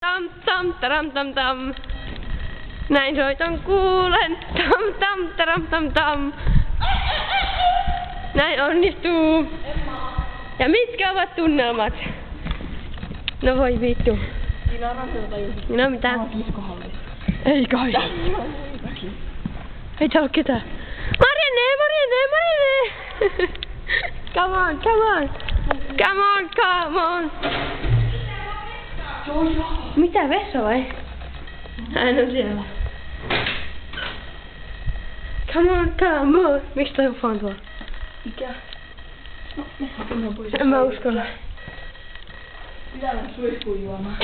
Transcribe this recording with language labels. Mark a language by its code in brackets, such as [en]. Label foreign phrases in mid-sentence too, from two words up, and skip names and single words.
[fi] Tam tam taram tam tam. Näin soiton kuulen. Tam tam taram tam tam. Näin onnistuu. Ja mitkä ovat tunnelmat? No voi vittu. Siinä on rakentaa joku. No mitä? Kiskohalli. Ei kai. Ei täällä oo ketään. Marianne! [en] Come on, come on. Come on, come on. [fi] Mitä, vessa vai? Hän on siellä. [en] Come on, come on. [fi] Miksi toi uffa on tuolla? Mikä? No, mennään pois. En mä uskalla. Pitää mennä suihkuun juomaan.